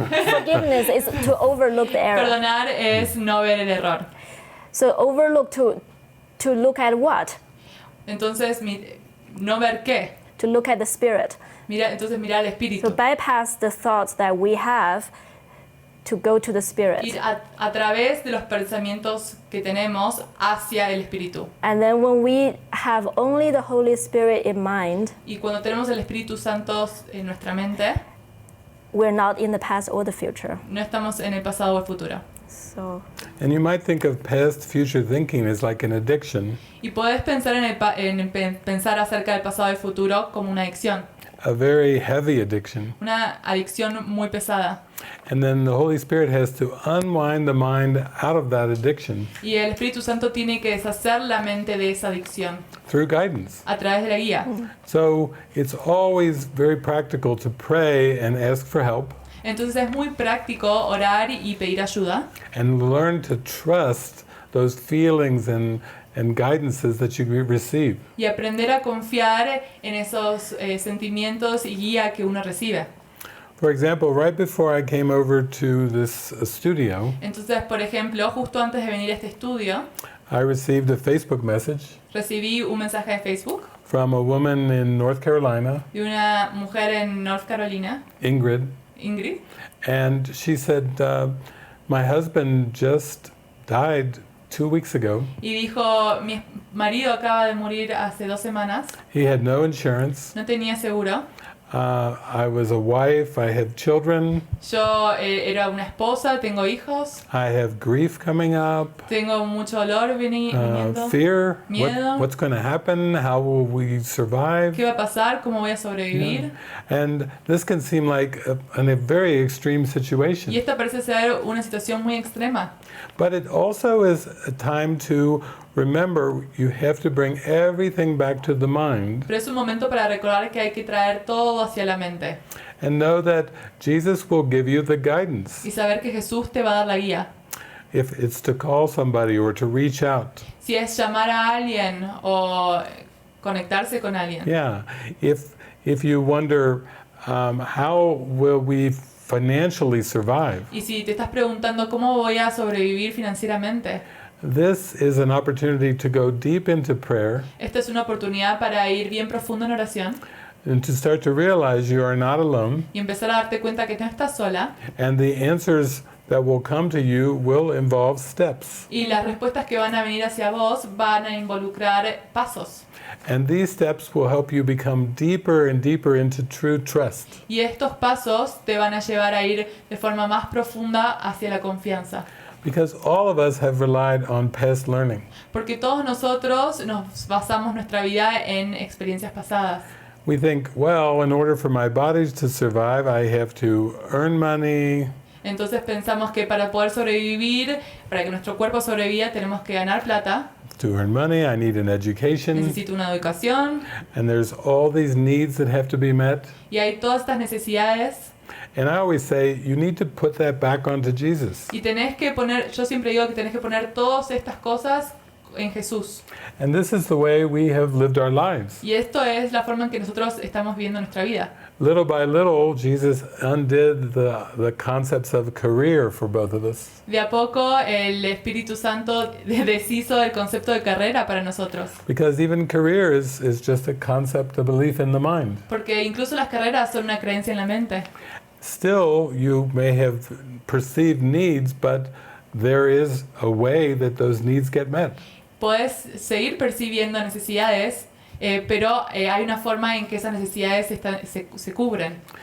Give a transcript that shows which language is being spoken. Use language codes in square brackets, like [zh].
[en] Forgiveness is to overlook the error. [es] Perdonar es no ver el error. [en] So overlook to look at what? [es] Entonces, no ver qué. [en] To look at the spirit. [es] Entonces mirar al [en] So [es] espíritu. [en] bypass the thoughts that we have to go to the spirit. [es] Ir a través de los pensamientos que tenemos hacia el espíritu. [en] And then when we have only the Holy Spirit in mind, [es] Y cuando tenemos el Espíritu Santo en nuestra mente, [en] we're not in the past or the future. [es] no estamos en el pasado o el futuro. [en] So And you might think of past future thinking as like an addiction, [es] Y puedes pensar pensar acerca del pasado y el futuro como una adicción. [en] a very heavy addiction. [es] Una adicción muy pesada. [en] And then the Holy Spirit has to unwind the mind out of that addiction [es] Y el Espíritu Santo tiene que deshacer la mente de esa adicción [en] through guidance. [es] a través de la guía. [en] So it's always very practical to pray and ask for help [es] Entonces es muy práctico orar y pedir ayuda [en] and learn to trust those feelings and guidances that you receive. [es] y aprender a confiar en esos sentimientos y guía que uno recibe. [en] For example, right before I came over to this studio, [es] Entonces, por ejemplo, justo antes de venir a este estudio, [en] I received a Facebook message [es] recibí un mensaje de Facebook [en] from a woman in North Carolina, [es] de una mujer en North Carolina, [en] Ingrid, [es] Ingrid, [en] and she said, my husband just died 2 weeks ago. [es] y dijo, mi marido acaba de morir hace 2 semanas, [en] He had no insurance. [es] no tenía seguro, [en] I was a wife. I have children. [es] yo era una esposa, tengo hijos, [en] I have grief coming up, [es] tengo mucho dolor viniendo, [en] fear. [es] Miedo. [en] What's going to happen? How will we survive? [es] ¿qué va a pasar? ¿Cómo voy a sobrevivir? [en] And this can seem like a very extreme situation. [es] Y esta parece ser una situación muy extrema, [en] But it also is a time to remember you have to bring everything back to the mind [es] pero es un momento para recordar que hay que traer todo hacia la mente [en] and know that Jesus will give you the guidance. [es] y saber que Jesús te va a dar la guía. [en] If it's to call somebody or to reach out. [es] Si es llamar a alguien o conectarse con alguien. [en] Yeah. If you wonder how will we financially survive, [es] Y si te estás preguntando cómo voy a sobrevivir financieramente, [en] this is an opportunity to go deep into prayer [es] esta es una oportunidad para ir bien profundo en oración [en] and to start to realize you are not alone, [es] y empezar a darte cuenta que no estás sola [en] and the answers that will come to you will involve steps. [es] y las respuestas que van a venir hacia vos van a involucrar pasos. [en] And these steps will help you become deeper and deeper into true trust. [es] Y estos pasos te van a llevar a ir de forma más profunda hacia la confianza. [en] Because all of us have relied on past learning. [es] Porque todos nosotros nos basamos nuestra vida en experiencias pasadas. [en] We think, well, in order for my body to survive, I have to earn money, [es] Entonces pensamos que para poder sobrevivir, para que nuestro cuerpo sobreviva, tenemos que ganar plata, [en] to earn money, I need an education, [es] necesito una educación, [en] and there's all these needs that have to be met. [es] y hay todas estas necesidades. [en] And I always say, you need to put that back onto Jesus. [es] Y tenés que poner, yo siempre digo que tenés que poner todas estas cosas en Jesús. [en] And this is the way we have lived our lives. [es] Y esto es la forma en que nosotros estamos viviendo nuestra vida. [en] Little by little, Jesus undid the concepts of career for both of us. [es] De a poco el Espíritu Santo deshizo el concepto de carrera para nosotros. [en] Because even career is just a concept, a belief in the mind. [es] Porque incluso las carreras son una creencia en la mente. [en] Still, you may have perceived needs, but there is a way that those needs get met. [es] Podés seguir percibiendo necesidades, pero hay una forma en que esas necesidades se cubren.